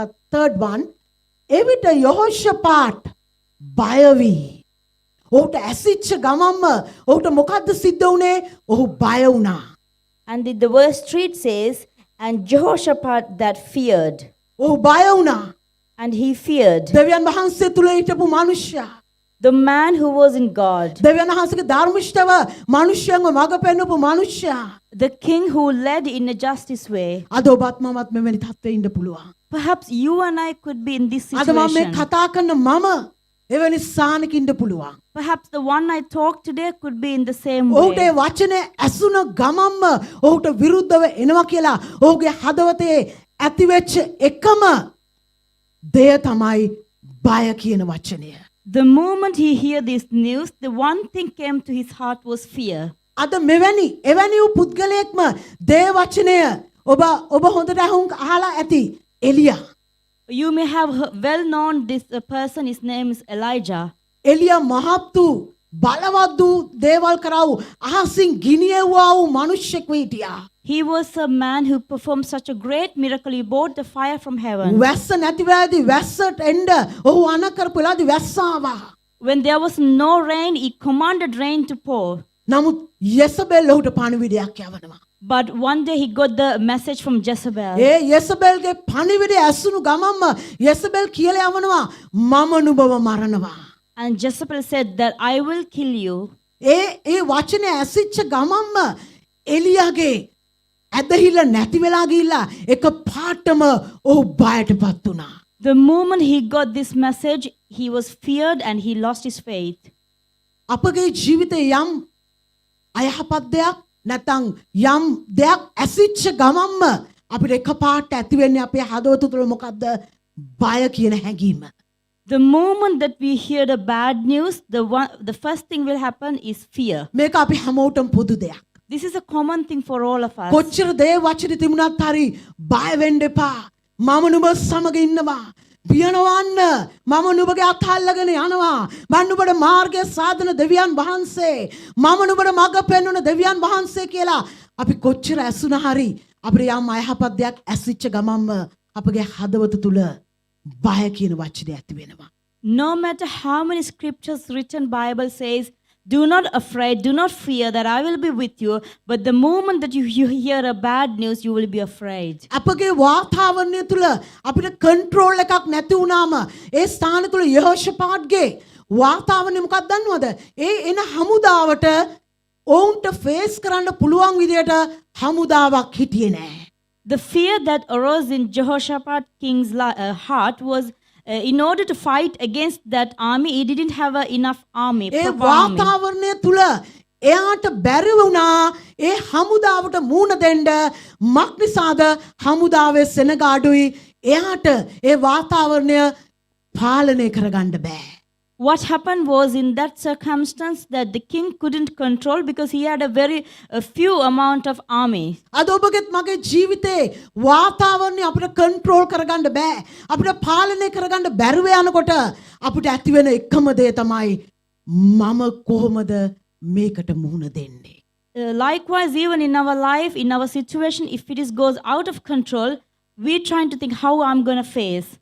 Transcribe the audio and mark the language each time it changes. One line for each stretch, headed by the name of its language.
English: third one
Sinhala: එවිට යහෝෂපාත් බය වී ඔහුට ඇසිච්ච ගමම්ම ඔහුට මොකද්ද සිද්ධ වුනේ? ඔහු බය වුණා.
English: And the verse 3 says, and Jehoshaphat that feared.
Sinhala: ඔහු බය වුණා.
English: And he feared.
Sinhala: දෙවියන් වහන්සේ තුල හිටපු මිනිසයා.
English: The man who was in God.
Sinhala: දෙවියන් වහන්සේගේ ධර්මිෂ්ඨව මිනිසයන්ව මඟ පෙන්වපු මිනිසයා.
English: The king who led in a justice way.
Sinhala: අද ඔබත් මමත් මෙවැනි තත්ත්වයක ඉන්න පුළුවන්.
English: Perhaps you and I could be in this
Sinhala: අද මම මේ
English: situation.
Sinhala: කතා කරන මම එවැනි ස්ථානක ඉන්න පුළුවන්.
English: Perhaps the one I talked today could be in the same
Sinhala: ඔහුට
English: way.
Sinhala: ඒ වචනේ ඇසුන ගමම්ම ඔහුට විරුද්ධව එනවා කියලා ඔහුගේ හදවතේ ඇතිවෙච්ච එකම දෙය තමයි බය කියන වචනය.
English: The moment he heard this news, the one thing came to his heart was fear.
Sinhala: අද මෙවැනි එවැනි වූ පුද්ගලයෙක්ම දේ වචනය ඔබ හොඳට අහලා ඇති එලියා.
English: You may have well known this person, his name is Elijah.
Sinhala: එලියා මහත් වූ බලවත් වූ දේවල් කරා වූ අහසින් ගිනියවුවා වූ මිනිසෙක් හිටියා.
English: He was a man who performed such a great miracle. He brought the fire from heaven.
Sinhala: වැස්ස නැති වෙලාදී වැස්සට එන්න ඔහු අණ කරපු වෙලාදී වැස්ස ආවා.
English: When there was no rain, he commanded rain to pour.
Sinhala: නමුත් යෙසබෙල් ඔහුට පණිවිඩයක් යවනවා.
English: But one day he got the message from Jezebel.
Sinhala: ඒ යෙසබෙල්ගේ පණිවිඩය ඇසුණු ගමන්ම යෙසබෙල් කියලා යවනවා මම නුඹව මරනවා.
English: And Jezebel said that I will kill you.
Sinhala: ඒ වචනේ ඇසිච්ච ගමන්ම එලියාගේ ඇදහිල්ල නැති වෙලා ගිහිල්ලා එක පාටම ඔහු බයටපත් වුණා.
English: The moment he got this message, he was feared and he lost his faith.
Sinhala: අපගේ ජීවිතේ යම් අයහපත් දෙයක් නැත්නම් යම් දෙයක් ඇසිච්ච ගමන්ම අපිට එකපාරට ඇති වෙන්නේ අපේ හදවත තුළ මොකද්ද? බය කියන හැඟීම.
English: The moment that we hear the bad news, the first thing will happen is fear.
Sinhala: මේක අපි හැමෝටම පොදු දෙයක්.
English: This is a common thing for all of us.
Sinhala: කොච්චර දේ වචනේ තිබුණත් හරි බය වෙන්න එපා. මම නුඹ සමග ඉන්නවා. පියනවන්න මම නුඹගේ අත අල්ලගෙන යනවා. මම නුඹට මාර්ගය සාධන දෙවියන් වහන්සේ. මම නුඹට මඟ පෙන්වන දෙවියන් වහන්සේ කියලා අපි කොච්චර ඇසුණා හරි අපිට යම් අයහපත් දෙයක් ඇසිච්ච ගමන්ම අපගේ හදවත තුල බය කියන වචනේ ඇති වෙනවා.
English: No matter how many scriptures written, Bible says, do not afraid, do not fear that I will be with you. But the moment that you hear a bad news, you will be afraid.
Sinhala: අපගේ වාතාවරණය තුල අපිට control එකක් නැති වුණාම ඒ ස්ථාන තුල යහෝෂපාත්ගේ වාතාවරණය මොකක්ද දන්නවද? ඒ එන හමුදාවට ඔවුන්ට ෆේස් කරන්න පුළුවන් විදියට හමුදාවක් හිටියේ නැහැ.
English: The fear that arose in Jehoshaphat king's heart was in order to fight against that army, he didn't have enough army.
Sinhala: A
English: Proper army.
Sinhala: වාතාවරණය තුල එයාට බැරි වුණා ඒ හමුදාවට මූණ දෙන්න. මක් නිසාද? හමුදාවේ සෙනගාඩුයි එයාට ඒ වාතාවරණය පාලනය කරගන්න බෑ.
English: What happened was in that circumstance that the king couldn't control because he had a few amount of army.
Sinhala: අද ඔබගේත් මගේ ජීවිතේ වාතාවරණය අපිට කන්ට්‍රෝල් කරගන්න බෑ. අපිට පාලනය කරගන්න බැරුව යනකොට අපිට ඇති වෙන එකම දේ තමයි මම කොහොමද මේකට මුහුණ දෙන්නේ?
English: Likewise, even in our life, in our situation, if it goes out of control, we're trying to think how I'm going to face.